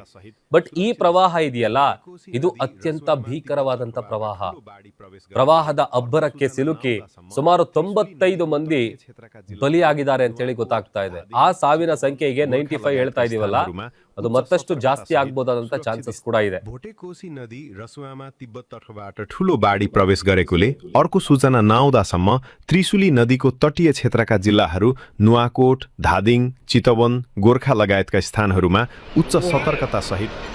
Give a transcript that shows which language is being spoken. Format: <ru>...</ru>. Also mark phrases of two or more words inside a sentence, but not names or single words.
<kn>ಬಟ್ ಈ ಪ್ರವಾಹ ಇದೆಯಲ್ಲ, ಇದು ಅತ್ಯಂತ ಭೀಕರವಾದಂತ ಪ್ರವಾಹ. ಪ್ರವಾಹದ ಅಬ್ಬರಕ್ಕೆ ಸಿಲುಕಿ ಸುಮಾರು 95 ಮಂದಿ ಬಲಿಯಾಗಿದ್ದಾರೆ ಅಂತ ಹೇಳಿ ಗೊತ್ತಾಗ್ತಾ ಇದೆ. ಆ ಸಾವಿನ ಸಂಖ್ಯೆಗೆ 95 ಹೇಳ್ತಾ ಇದೀವಲ್ಲ, ಅದು ಮತ್ತಷ್ಟು ಜಾಸ್ತಿ ಆಗ್ಬೋದಾದಂತ ಚಾನ್ಸಸ್ ಕೂಡ ಇದೆ.</kn> <ne>भोटे कोशी नदी रसुवामा तिब्बत तर्फबाट ठूलो बाढी प्रवेश गरेकोले अर्को सूचना नआउँदासम्म त्रिशुली नदीको तटीय क्षेत्रका जिल्लाहरू नुवाकोट, धादिङ, चितवन, गोर्खा लगायतका स्थानहरूमा उच्च सतर्कता सहित</ne>